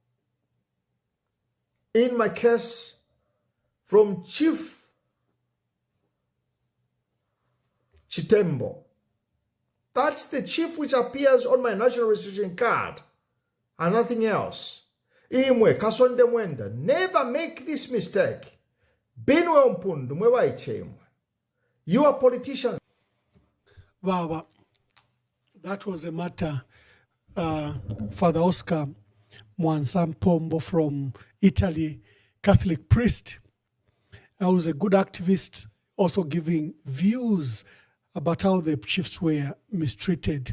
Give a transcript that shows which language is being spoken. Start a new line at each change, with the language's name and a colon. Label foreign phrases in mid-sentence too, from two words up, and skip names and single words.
English: In my case, from Chief Chitembo. That's the chief which appears on my national registration card and nothing else. Imwe Kasonde Mwenda, never make this mistake.
Bemba: Binwe Mpundu mwewa ichemwe.
English: You are politicians. Wow, that was a matter. Father Oscar Mwansampombo from Italy, Catholic priest, who's a good activist, also giving views about how the chiefs were mistreated.